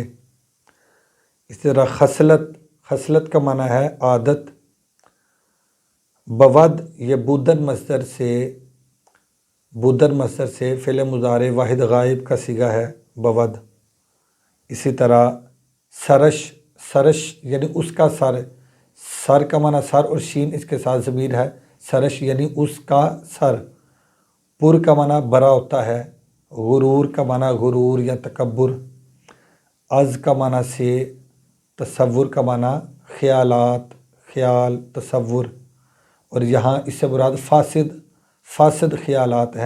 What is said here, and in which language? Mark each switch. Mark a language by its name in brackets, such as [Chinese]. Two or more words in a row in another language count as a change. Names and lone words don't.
[Urdu] اس طرح خصلت، خصلت کا معنی ہے عادت۔ بود یہ بودن مصدر سے فعل مضارع واحد غائب کا صیغہ ہے بود۔ اسی طرح سرش، سرش یعنی اس کا سر، سر کا معنی سر اور شین اس کے ساتھ ضمیر ہے، سرش یعنی اس کا سر۔ پر کا معنی برا ہوتا ہے، غرور کا معنی غرور یا تکبر، از کا معنی سے، تصور کا معنی خیالات، خیال، تصور، اور یہاں اس سے مراد فاسد خیالات ہیں۔